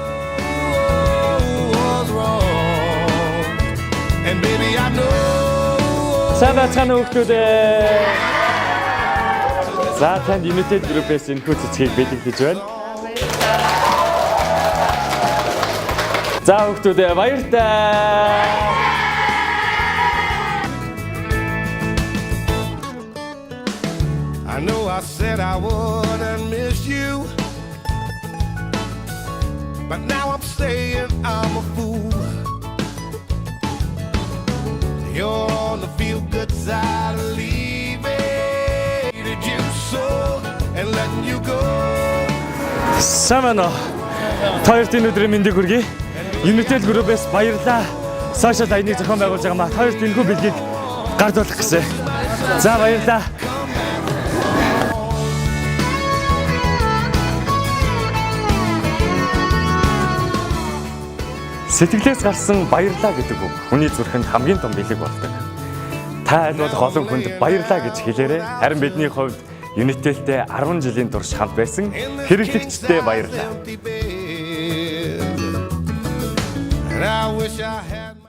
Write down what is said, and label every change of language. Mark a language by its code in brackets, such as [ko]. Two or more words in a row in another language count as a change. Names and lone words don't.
[mn] Сайн бацхан хүүхдүүдээ. За танд Unitel Group-ээс энэхүү цэцгийг бэлгэлж байна. За хүүхдүүдээ баяртай. [en] I know I said I wouldn't miss you, but now I'm saying I'm a fool. You're on the feel-good side of leaving. Did you so and letting you go? Самано. [mn] Хоёрт энэ өдрийн мэндийг хүргэе. Unitel Group-ээс баярлалаа. Сошиал аяныг зохион байгуулж байгаа маа. Хоёрт энэхүү бэлгийг гардуулах гэсэн. За баярлалаа. Сэтгэлээс гарсан баярлалаа гэдэг үг хүний зүрхэнд хамгийн том бэлэг болдог. Та аль болох олон хүнд баярлалаа гэж хэлээрэй. Харин бидний хувьд Unitel-тэй 10 жилийн турш хамт байсан хэрэглэгчтэй баярлалаа. [en] And I wish I had